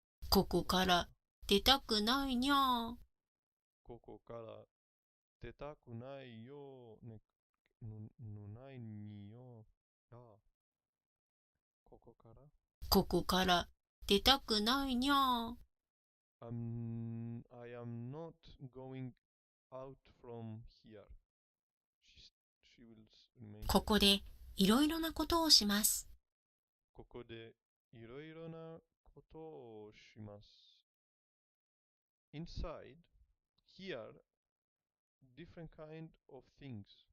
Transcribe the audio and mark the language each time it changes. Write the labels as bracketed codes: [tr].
[ja] ここから出たくないにゃ。ここから出たくないよ。ないによ。ここからここから出たくないにゃ。 [en] I am not going out from here. She will remain. [ja] ここでいろいろなことをします。ここでいろいろなことをします。 [en] Inside, here, different kind of things.